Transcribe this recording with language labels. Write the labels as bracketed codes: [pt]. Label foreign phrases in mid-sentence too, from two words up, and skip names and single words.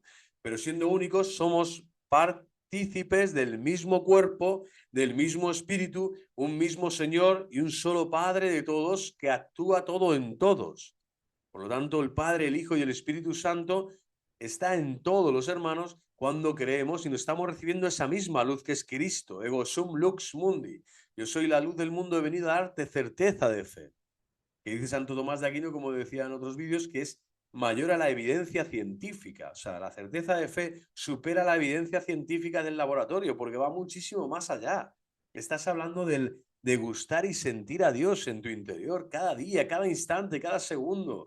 [es] Pero siendo únicos, somos partícipes del mismo cuerpo, del mismo espíritu, un mismo Señor y un solo Padre de todos que actúa todo en todos. Por lo tanto, el Padre, el Hijo y el Espíritu Santo está en todos los hermanos cuando creemos y nos estamos recibiendo esa misma luz que es Cristo. [la] Ego sum lux mundi. [es] Yo soy la luz del mundo, he venido a darte certeza de fe. Que dice Santo Tomás de Aquino, como decía en otros vídeos, que es mayor a la evidencia científica. O sea, la certeza de fe supera la evidencia científica del laboratorio porque va muchísimo más allá. Estás hablando del degustar y sentir a Dios en tu interior cada día, cada instante, cada segundo.